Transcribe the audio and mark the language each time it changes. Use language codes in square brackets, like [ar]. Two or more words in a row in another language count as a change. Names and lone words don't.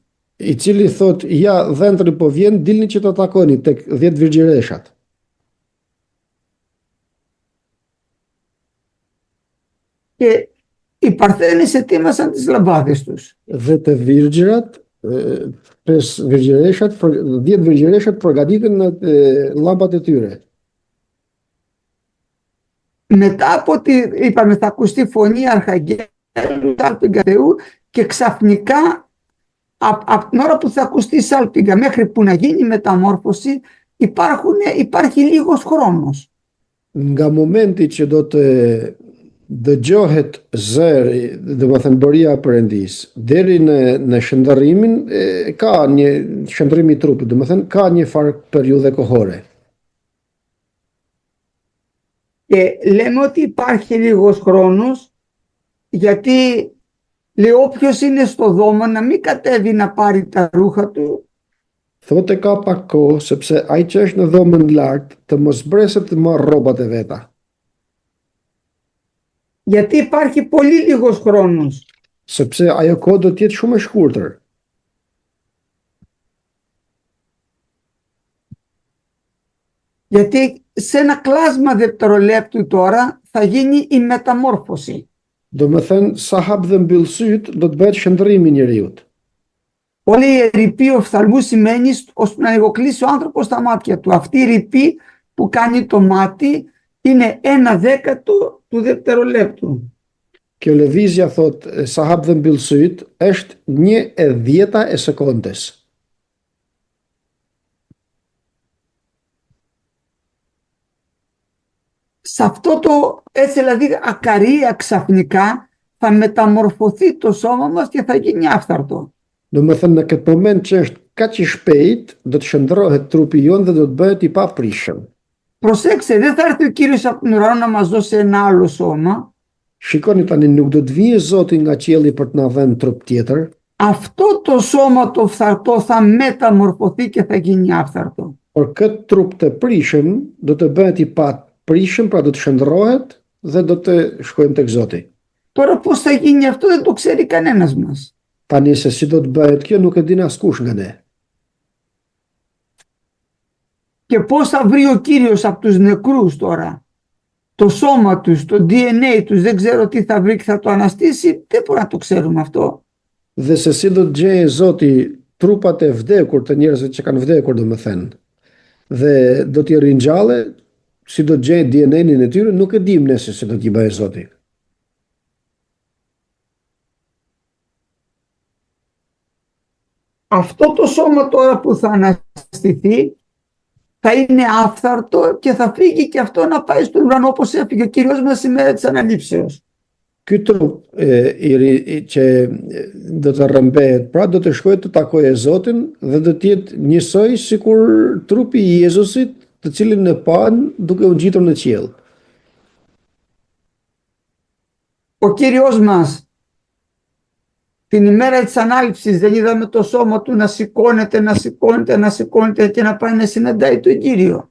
[sq] I cili thot, ja dhëntri po vjen, dilni që të takoni tek 10 virgjireshat. [el] Και οι παρθένες ετοίμασαν τις λαμπάδες τους. [sq] Dhe të virgjirat, 10 virgjireshat përgatitën në llampat e tyre. [el] Μετά από ότι είπαμε θα ακουστεί φωνή αρχαγγέλου, σάλπιγγα Θεού, και ξαφνικά από την ώρα που θα ακουστεί η σάλπιγγα μέχρι που να γίνει η μεταμόρφωση υπάρχει λίγος χρόνος. [sq] Nga momenti që do të dëgjohet zëri, domethënë buria e Perëndis, deri në shndërrimin ka një shndërrim i trupit, domethënë ka një farë periudhe kohore. [el] Και λέμε ότι υπάρχει λίγος χρόνος γιατί λέει όποιος είναι στο δώμα να μην κατέβει να πάρει τα ρούχα του. [sq] Thotë ka pak kohë sepse ai që është në dhomën lart të mos breset të marrë rrobat e veta. [el] Γιατί υπάρχει πολύ λίγος χρόνος. [sq] Sepse ajo kohë do të jetë shumë e shkurtër. [el] Γιατί σε ένα κλάσμα δευτερολέπτου τώρα θα γίνει η μεταμόρφωση. [sq] Domethënë sa hap dhe mbyll syt do të bëhet shndërrimi i njeriu. [el] Όλη η ρηπή οφθαλμού σημαίνει ώστε να ανοιγοκλείσει ο άνθρωπος τα μάτια του. Αυτή η ρηπή που κάνει το μάτι είναι 1/10 του δευτερολέπτου. [sq] Kjo lëvizja thot sa hap dhe mbyll syt është 1/10 e sekondes. [el] Σε αυτό έτσι δηλαδή ακαρία ξαφνικά θα μεταμορφωθεί το σώμα μας και θα γίνει άφθαρτο. [sq] Do më thënë në këtë moment që është kaq i shpejt, do të shndrohet trupi jonë dhe do të bëhet i paprishëm. [el] Προσέξτε, δεν θα έρθει ο Κύριος από τον ουρανό να μας δώσει ένα άλλο σώμα. [sq] Shikoni tani, nuk do të vijë Zoti nga qielli për të na dhënë trup tjetër. [el] Αυτό το σώμα το φθαρτό θα μεταμορφωθεί και θα γίνει άφθαρτο. [sq] Por këtë trup të prishëm do të bëhet i paprishëm, pra do të shndrohet dhe do të shkojmë tek Zoti. [el] Τώρα πώς θα γίνει αυτό δεν το ξέρει κανένας μας. [sq] Tani se si do të bëhet kjo nuk e din askush nga ne. [el] Και πώς θα βρει ο Κύριος από τους νεκρούς τώρα το σώμα τους, το DNA τους, δεν ξέρω τι θα βρει και θα το αναστήσει, δεν μπορούμε να το ξέρουμε αυτό. [sq] Dhe se si do të gjejë Zoti trupat e vdekur të njerëzve që kanë vdekur, domethënë. Dhe do t'i ringjallë, si do të gjejë DNA-n e tyre, nuk e dim ne se si do t'i bëjë Zoti. [el] Αυτό το σώμα τώρα που θα αναστηθεί θα είναι άφθαρτο και θα φύγει και αυτό να πάει στον ουρανό όπως έφυγε ο Κύριος μας στη μέρα της αναλήψεως. [sq] Ky trup që do të rrëmbehet, pra do të shkojë të takojë Zotin dhe do të jetë njësoj sikur trupi i Jezusit, të cilin e pan duke u ngjitur në qiell. [el] Ο Κύριος μας την ημέρα της ανάληψης δεν είδαμε το σώμα του να σηκώνεται και να πάει να συναντάει τον Κύριο.